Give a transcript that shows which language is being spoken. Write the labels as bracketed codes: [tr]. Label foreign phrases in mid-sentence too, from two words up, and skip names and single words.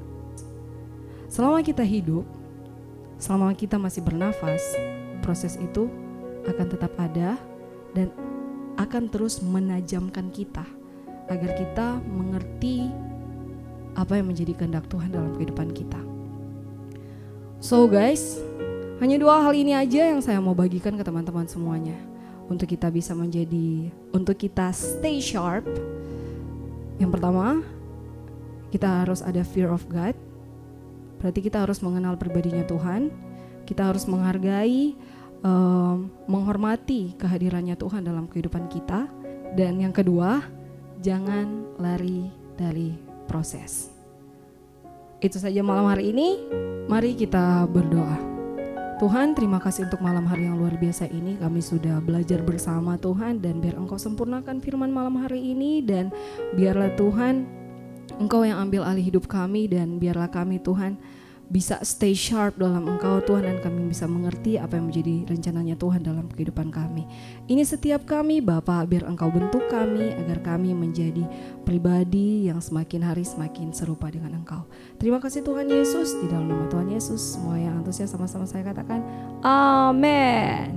[id] Selama kita hidup, selama kita masih bernafas, proses itu akan tetap ada dan akan terus menajamkan kita agar kita mengerti apa yang menjadi kehendak Tuhan dalam kehidupan kita. [en] So guys, [id] hanya dua hal ini aja yang saya mau bagikan ke teman-teman semuanya. Untuk kita bisa untuk kita [en] stay sharp. [id] Yang pertama, kita harus ada [en] fear of God. [id] Berarti kita harus mengenal pribadinya Tuhan. Kita harus menghargai, menghormati kehadirannya Tuhan dalam kehidupan kita. Dan yang kedua, jangan lari dari proses. Itu saja malam hari ini. Mari kita berdoa. Tuhan, terima kasih untuk malam hari yang luar biasa ini. Kami sudah belajar bersama Tuhan, dan biar Engkau sempurnakan firman malam hari ini, dan biarlah Tuhan Engkau yang ambil alih hidup kami, dan biarlah kami Tuhan bisa [en] stay sharp [id] dalam Engkau Tuhan, dan kami bisa mengerti apa yang menjadi rencananya Tuhan dalam kehidupan kami. Ini setiap kami Bapa, biar Engkau bentuk kami agar kami menjadi pribadi yang semakin hari semakin serupa dengan Engkau. Terima kasih Tuhan Yesus, di dalam nama Tuhan Yesus semua yang antusias sama-sama saya katakan amin.